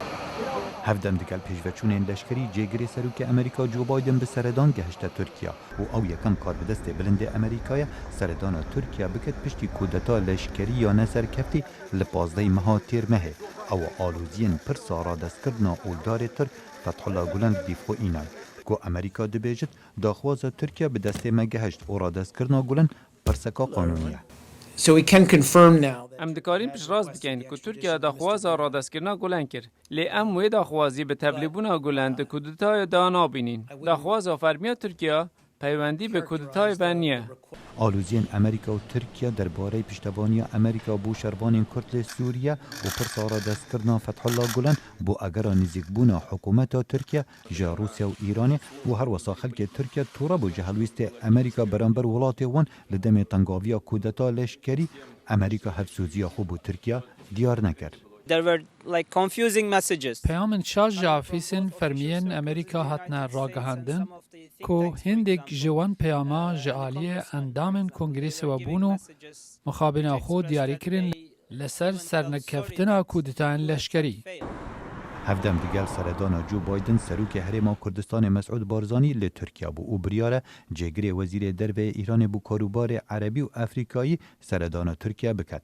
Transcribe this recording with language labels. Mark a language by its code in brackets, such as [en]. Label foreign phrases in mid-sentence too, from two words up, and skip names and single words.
[ku] Hevdem dikel pêşveçûnên leşkerî cêgirê Serokê Amerîka Joe Biden bi seredan gehişte Tirkiye û ew yekem kar bi destê bilindê Amerîkaya seredana Tirkiye biket piştî kudeta leşkerî ya neserkeftî li 15 meha têrmehê. Ew aloziyên pirsa radestkirina ûldarê Tirk Fethullah Gulen dîfxwe înan. Ku Amerîka dibêjit daxwaza Tirkiye bi destê me gehişt û radestkirina Gulen pirseka qanûnî ye. [en] So we can confirm now. [ku] Em dikarin piştrast bikin ku Tirkiye daxwaza radestkirina Gulen kir. Lê em wê daxwazî bi tevlîbûna Gulen di kudetayê da nabînin. Daxwaza fermiya Tirkiye peywendî bi kudetayê ve niye. Aloziyên Amerîka û Tirkiye derbarê piştevaniya Amerîka bû şervanên Kurd lê Sûriye û pirsa radestkirina Fethullah Gulen bû egera nîzîkbûna hikûmeta Tirkiye ji Rûsya û Îranê û her wisa xelkê Tirkiye tura bû ji helwîstê Amerîka beramber welatê wan li demê tengaviya kudeta leşkerî Amerîka hevsûziya xwe bû Tirkiye diyar nekir. [en] There were like confusing messages. [ku] Peyamên şaş ji afîsên fermiyên Amerîka hatine ragihandin ku hindek ji wan peyama ji aliyê endamên Kongrêsê ve bûn û mixabîna xwe diyarî kirin li ser sernekeftina kudetayên leşkerî. Hevdem digel seredana Joe Biden Serokê Herêma Kurdistanê Mesud Barzanî li Tirkiye bû û biryar e cêgirê Wezîrê Derve Îranê bû karûbarê Erebî û Efrîkayî seredana Tirkiye biket.